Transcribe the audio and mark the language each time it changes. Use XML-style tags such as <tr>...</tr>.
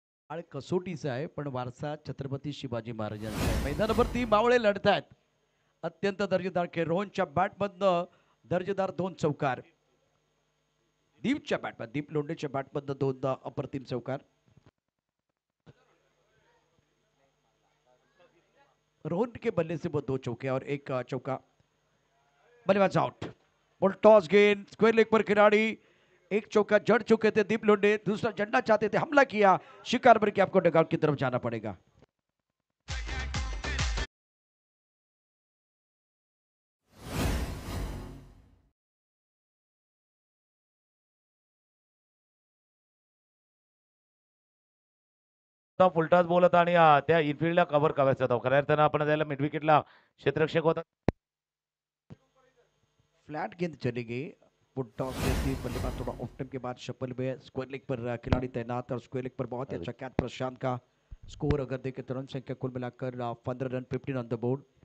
<mr>आणि कसोटीचा आहे पण वारसा छत्रपती शिवाजी महाराजांचा आहे. मैदानावरती मावळे लढत आहेत. अत्यंत दर्जेदार खेळ. रोहनच्या बॅटमधनं दर्जेदार 2 चौकार. दीपच्या बॅटमधनं दीप लोंढेच्या बॅटमधनं 2 अप्रतिम चौकार.</mr> <hi>रोहन के बल्ले से वो 2 चौके और 1 चौका. बल्लेबाज आउट. बॉल टॉस गेंद स्क्वायर लेग पर खिलाड़ी. एक चौका जड़ चुके थे दीप लोंढे. दूसरा जड़ना चाहते थे, हमला किया शिकार पर कि आपको डगआउट की तरफ जाना पड़ेगा.</hi> <mr>फुलटॉस बॉल होता आणि त्या इनफिल्डला कव्हर करायचा होता. खऱ्या अर्थानं आपण त्याला मिड विकेटला क्षेत्ररक्षक होता.</mr> <hi>फ्लैट गेंद चली गई. फुट टॉस थी. बल्लेबाज थोड़ा ऑफ टाइम के बाद शफल में स्क्वायर लेग पर खिलाड़ी तैनात और स्क्वायर लेग पर बहुत ही अच्छा कैच. प्रशांत का स्कोर अगर देखें तो रन संख्या कुल मिलाकर 15 रन 15</hi> <en>On the board.</en>